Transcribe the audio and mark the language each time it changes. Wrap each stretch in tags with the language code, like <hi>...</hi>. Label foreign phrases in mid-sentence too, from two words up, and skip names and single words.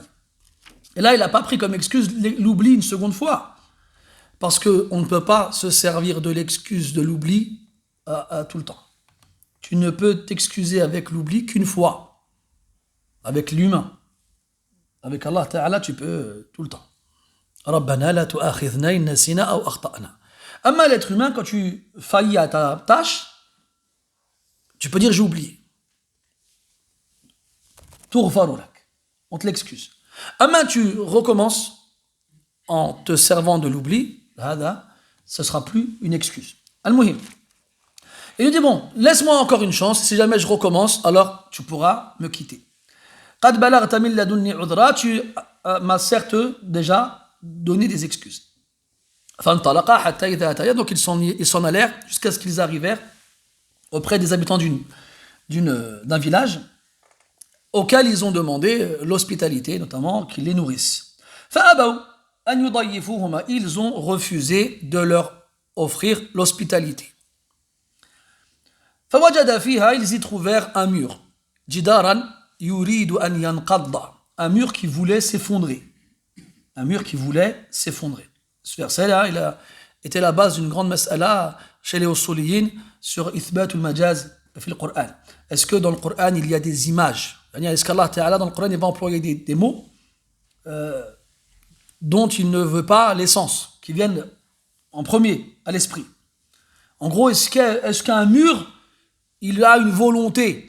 <fr>Et là, il n'a pas pris comme excuse l'oubli une seconde fois. Parce qu'on ne peut pas se servir de l'excuse de l'oubli tout le temps. Tu ne peux t'excuser avec l'oubli qu'une fois. Avec l'humain. Avec</fr> <ar>الله تعالى,</ar> <fr>tu peux tout le temps.</fr> <ar>ربنا لا تؤاخذنا إن نسينا أو أخطأنا.</ar> <fr>Amma l'être humain, quand tu faillis à ta tâche, tu peux dire j'ai oublié.</fr> <ar>تغفر لك.</ar> <fr>On te l'excuse. Amma tu recommences en te servant de l'oubli, ce sera plus une excuse. Al-Muhim. Et il dit bon, laisse-moi encore une chance, si jamais je recommence, alors tu pourras me quitter.</fr> <ar>قد بلغت من لدني عذرا,</ar> <fr>tu m'as certes déjà donné des excuses.</fr> <ar>فانطلقا حتى إذا أتيا,</ar> <fr>donc ils s'en allèrent jusqu'à ce qu'ils arrivèrent auprès des habitants d'un village auquel ils ont demandé l'hospitalité, notamment qu'ils les nourrissent.</fr> <ar>فأبوا أن يضيفوهما,</ar> <fr>ils ont refusé de leur offrir l'hospitalité.</fr> <ar>فوجدا فيها,</ar> <fr>ils y trouvèrent un mur.</fr> <ar>جدارا يريد أن ينقض,</ar> <fr>un mur qui voulait s'effondrer. Un mur qui voulait s'effondrer. Ce verset-là, il a été la base d'une grande mas'ala chez les usuliyin sur</fr> <ar>إثبات المجاز في القرآن.</ar> <fr>Est-ce que dans le Qur'an, il y a des images? Est-ce qu'</fr> <ar>الله تعالى,</ar> <fr>dans le Qur'an, il va employer des mots dont il ne veut pas l'essence, qui viennent en premier à l'esprit? En gros, est-ce qu'un mur, il a une volonté?</fr>